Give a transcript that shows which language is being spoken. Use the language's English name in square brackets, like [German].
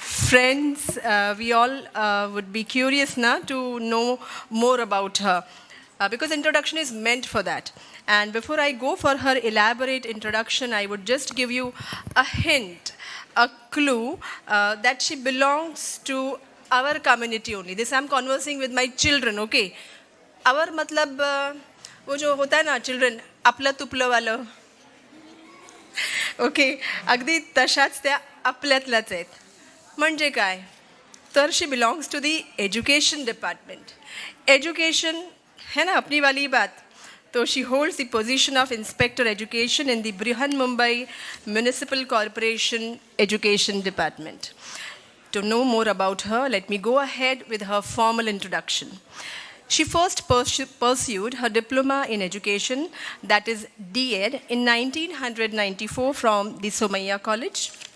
[English] Friends, we all would be curious now to know more about her. Because introduction is meant for that. And before I go for her elaborate introduction, I would just give you a hint, a clue that she belongs to our community only. This I'm conversing with my children, okay? Our [Hindi] matlab, वो जो होता है ना children, [Marathi] आपलं तुपलं [Hindi] वालं. [Marathi] Okay, अगदी तशाच त्या आपल्यातल्याच आहेत. म्हणजे काय? तर [English] she belongs to the education department. [Hindi] Education है ना अपनी वाली बात. [English] So she holds the position of Inspector Education in the Brihan Mumbai Municipal Corporation Education Department. To know more about her, let me go ahead with her formal introduction. She first pursued her diploma in education, that is D.Ed, in 1994 from the Somaiya College.